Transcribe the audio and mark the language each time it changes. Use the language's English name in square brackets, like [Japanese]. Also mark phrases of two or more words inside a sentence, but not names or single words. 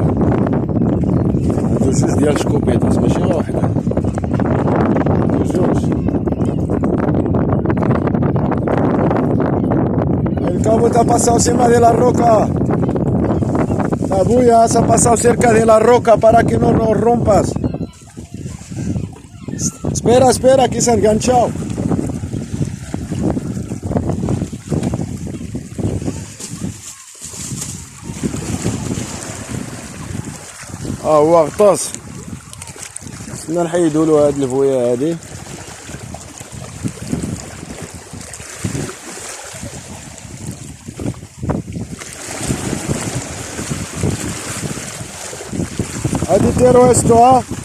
[Arabic] عندو جوج ديال الشكوبيطاس ماشي غير وحده، عندو جوج. [Spanish] El cabo te ha pasado encima de la roca. La bulla se ha pasado cerca de la roca para que no nos rompas. Espera, que se ha enganchado. [Arabic] هو غطاس. خصنا نحيدولو هاد البويه هادي. هادي ديرو هستوها.